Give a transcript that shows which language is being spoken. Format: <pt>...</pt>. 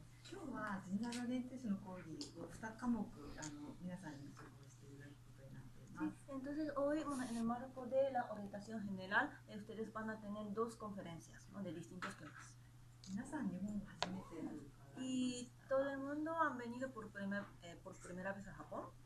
<ja>今日はジェネラルオリエンテーションの講義を2科目皆さんに受講していただくことになっています。</ja> <es>Sí, entonces hoy, bueno, en el marco de la orientación general, ustedes van a tener dos conferencias, ¿no? De distintos temas.</es> <ja>皆さん日本初めてなのか。</ja> <es>¿Y todo el mundo han venido por primera vez a Japón?</es>